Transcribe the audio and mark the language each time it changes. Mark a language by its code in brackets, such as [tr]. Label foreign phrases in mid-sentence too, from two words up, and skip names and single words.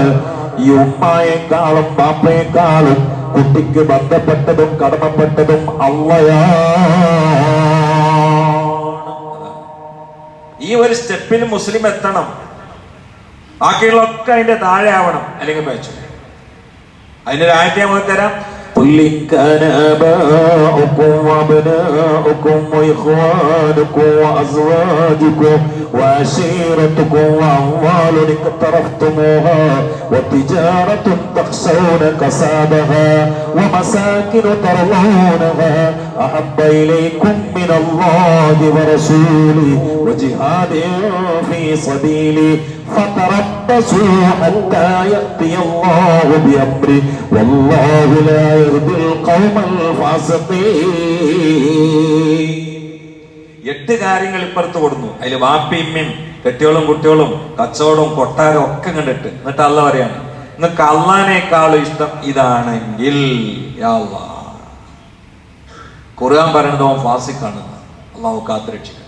[ml] ഈ ഉമ്മായെക്കാളും ബാപ്പയെക്കാളും കുട്ടിക്ക് ബന്ധപ്പെട്ടതും കടമപ്പെട്ടതും അള്ളയാണ്. ഈ ഒരു സ്റ്റെപ്പിൽ മുസ്ലിം എത്തണം. ബാക്കിയുള്ളൊക്കെ അതിന്റെ താഴെ ആവണം, അല്ലെങ്കിൽ പേച്ചു. അതിന്റെ ഒരു ആയത്തെ നമുക്ക് തരാം. [ar] قل إن كان آباؤكم وأبناؤكم وإخوانكم وأزواجكم وعشيرتكم وأموال اقترفتموها وتجارة تخشون كسادها ومساكن ترضونها أحب إليكم من الله ورسوله وجهاد في سبيله فتربصوا حتى يأتي الله بأمره والله لا يهدي القوم الفاسقين. [ml] 8 കാര്യങ്ങൾ ഇപ്പുറത്ത് കൊടുന്നു. അതിൽ വാപ്പിയമ്മയും കെട്ടിയോളും കുട്ടിയോളും കച്ചവടവും കൊട്ടാരം ഒക്കെ കണ്ടിട്ട് എന്നിട്ട് അള്ള പറയാണ്, നിങ്ങൾക്ക് അള്ളാനേക്കാളും ഇഷ്ടം ഇതാണെങ്കിൽ ഖുർആൻ പറയണത് അവൻ ഫാസിഖാണ്. അള്ളാഹു കാത്തുരക്ഷിക്കട്ടെ.